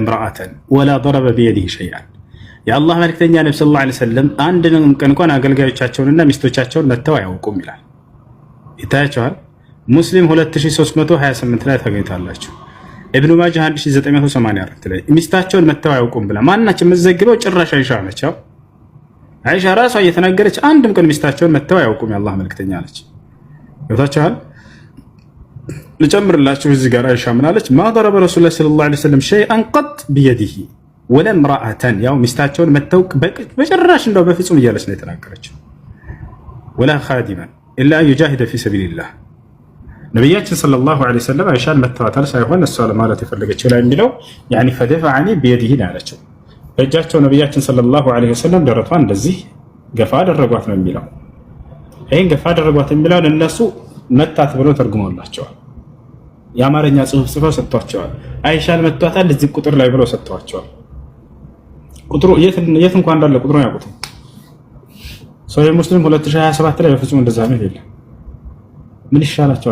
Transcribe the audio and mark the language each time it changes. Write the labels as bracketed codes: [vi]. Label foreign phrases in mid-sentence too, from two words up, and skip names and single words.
[ar] امرأة ولا ضرب بيده شيئا [am] የአላህ መልእክተኛ ነብዩ [ar] صلى الله عليه وسلم [am] አንድንም ቀን እንኳን አገልጋዮቻቸውንና ሚስቶቻቸውን መተው አያውቁም ይላል። ይታያችኋል። ሙስሊም 2328 ላይ ታገኙታላችሁ። ኢብኑ ማጃህ 1984 ላይ ሚስታቸውን መተው አያውቁም ብላ ማናችን መዘግበው ጭራሽ አይሻ ነች። አይሻ ራሷ እየተናገረች አንድም ቀን ሚስታቸውን መተው አያውቁም የአላህ መልእክተኛ አለች። ይወታችኋል። ልጨምርላችሁ እዚህ ጋር አይሻ ምን አለች? [ar] ما ضرب رسول الله صلى الله عليه وسلم شيئا قط بيده ولا امرأة [am] ያው ሚስታቸውን መተው በጭራሽ እንደው በፍጹም እያለች ነው የተናገረችው። [ar] ولا خادما إلا أن يجاهد في سبيل الله። [am] ነቢያችን [ar] صلى الله عليه وسلم [am] አይሻን መተዋታል ሳይሆን እሷ ለማለት የፈለገችው ላይ የሚለው [ar] يعني فدفعني بيده [am] አለችው። በእጃቸው ነቢያችን [ar] صلى الله عليه وسلم [am] ደረቷን እንደዚህ ገፋ አደረጓት ነው የሚለው። ይህን ገፋ አደረጓት የሚለውን እነሱ መታት ብሎ ተርጉመውላቸዋል። የአማርኛ ጽሑፍ ጽፈው ሰጥቷቸዋል። አይሻን መቷታል እዚህ ቁጥር ላይ ብለው ሰጥቷቸዋል። ቁጥሩ የት እንኳን እንዳለ ቁጥሩን ያውቁትም። ሶሒህ ሙስሊም 2027 ላይ በፍጹም እንደዛ ነው የለም። ምን ይሻላቸዋል?